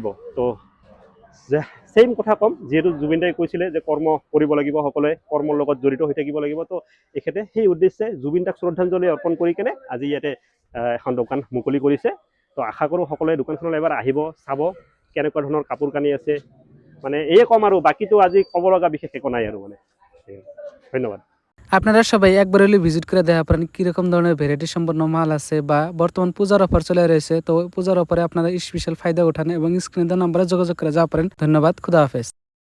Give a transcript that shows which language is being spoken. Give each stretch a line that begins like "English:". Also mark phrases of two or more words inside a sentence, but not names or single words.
Assamese: তো ছেইম কথা ক'ম, যিহেতু জুবিনদাই কৈছিলে যে কৰ্ম কৰিব লাগিব, সকলোৱে কৰ্মৰ লগত জড়িত হৈ থাকিব লাগিব। তো এখেতে সেই উদ্দেশ্যে জুবিনদাক শ্ৰদ্ধাঞ্জলি অৰ্পণ কৰি কেনে আজি ইয়াতে এখন দোকান মুকলি কৰিছে। তো আশা কৰোঁ সকলোৱে দোকানখনলৈ এবাৰ আহিব, চাব কেনেকুৱা ধৰণৰ কাপোৰ কানি আছে। মানে এয়ে ক'ম, আৰু বাকীটো আজি ক'ব লগা বিশেষ একো নাই আৰু মানে। ধন্যবাদ।
Bangla: আপনারা সবাই একবার হলে ভিজিট করে দেখা পারেন কিরকম ধরনের ভ্যারাইটি সম্পন্ন মাল আছে, বা বর্তমান পূজার অফার চলে রয়েছে। তো পূজার অফারে আপনারা স্পেশাল ফায়দা উঠান এবং স্ক্রিনে দেওয়া নাম্বারে যোগাযোগ করে যা পারেন। ধন্যবাদ, খুদা হাফেজ।